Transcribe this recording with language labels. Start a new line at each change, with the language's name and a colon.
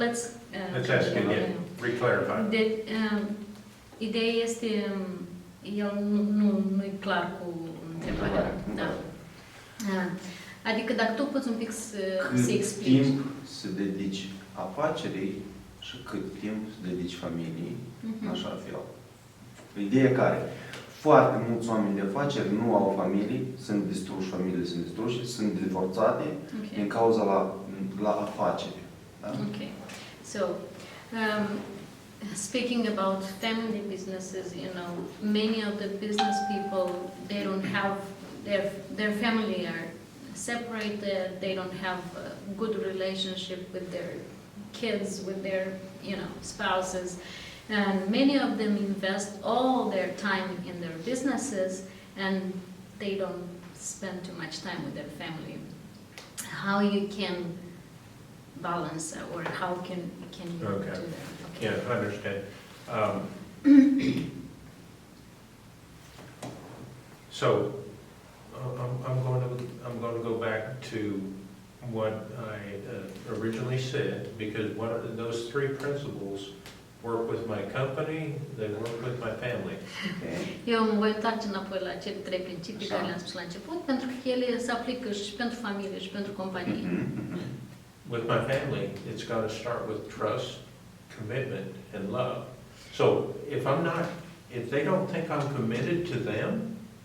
English: Let's ask again, re-clarify.
Romanian: Ideea este, el nu-i clar cu întrebarea. Da. Adică dacă tu poți un pic să explici. Cât timp să dedici afacerii și cât timp să dedici familiei, așa fel. Ideea care? Foarte mulți oameni de afaceri nu au familii, sunt distruși, familiile sunt distruși, sunt divorțate din cauza la afaceri. Da?
English: Okay. So, speaking about family businesses, you know, many of the business people, they don't have, their family are separated, they don't have a good relationship with their kids, with their, you know, spouses. And many of them invest all their time in their businesses and they don't spend too much time with their family. How you can balance or how can you do that? Okay. Yeah, I understand. So I'm going to go back to what I originally said, because those three principles work with my company, they work with my family.
Romanian: Eu mă voi întoarce înapoi la cele trei principii care le-am spus la început, pentru că ele se aplică și pentru familie și pentru companie.
English: With my family, it's got to start with trust, commitment, and love. So if they don't think I'm committed to them,